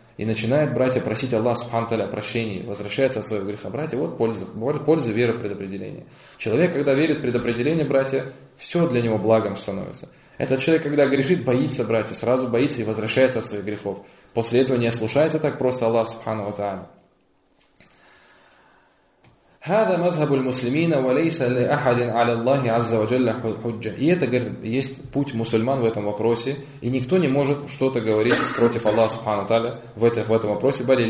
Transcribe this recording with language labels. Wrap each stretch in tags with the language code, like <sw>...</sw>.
<ru>И начинает братья просить Аллах Субхану ва Тааля о прощении, возвращается от своего греха. Братья, вот польза веры предопределения. Человек, когда верит в предопределение, братья, все для него благом становится. Этот человек, когда грешит, боится, братья, сразу боится и возвращается от своих грехов. После этого не ослушается так просто Аллах Субхану ва Тааля.</ru> <ar>هذا مذهب المسلمين وليس لأحد على الله عز وجل حجة.</ar> <ru>И это, говорит, есть путь мусульман в этом вопросе, и никто не может что-то говорить против Аллаха Субхану ва Тааля в этом вопросе.</ru>